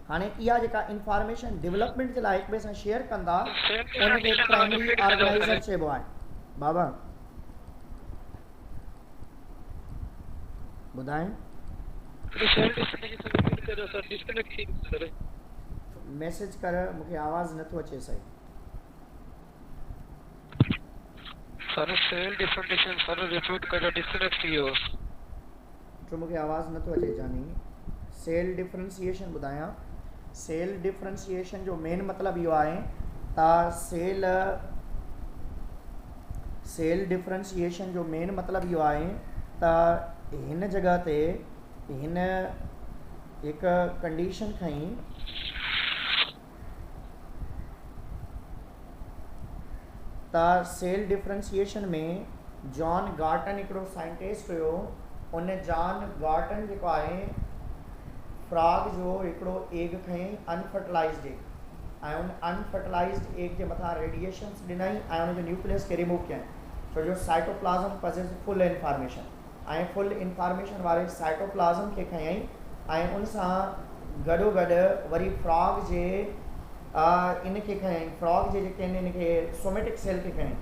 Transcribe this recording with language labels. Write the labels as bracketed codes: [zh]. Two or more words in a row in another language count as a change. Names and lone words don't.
[sd] हाणे इहा जेका [en] information development [sd] जे लाइ हिक ॿिए सां शेयर कंदा उनखे [en] primary organizer [sd] चइबो आहे। बाबा ॿुधाएं मैसेज कर, मूंखे आवाज़ नथो अचे सही। सर [en] cell differentiation [sd] सर रिपीट करो, डिस्कनेक्ट थी वियो तो मूंखे आवाज़ नथो अचे जानी। [en] cell differentiation [sd] ॿुधायां, [en] cell differentiation [sd] जो मेन मतिलबु इहो आहे त [en] cell differentiation [sd] जो मेन मतिलबु इहो आहे त हिन जॻह ते हिन हिकु कंडीशन खईं त [en] cell differentiation [sd] में जॉन गार्टन हिकिड़ो साइंटिस्ट हुयो, उन जॉन गार्टन जेको आहे फ्रॉग जो हिकिड़ो एग खयईं [en] unfertilized egg [sd] ऐं उन [en] unfertilized egg [sd] जे मथां रेडिएशन्स ॾिनई ऐं उनजो न्यूक्लियस खे रिमूव कयईं, छो जो [en] cytoplasm possess full information [sd] ऐं [en] full information [sd] वारे साइटोप्लाज़म खे खयईं ऐं उन सां गॾोगॾु वरी फ्रॉग जे इन खे खयईं, फ्रॉग जे जेके आहिनि इनखे [en] somatic cell [sd] खे खयईं।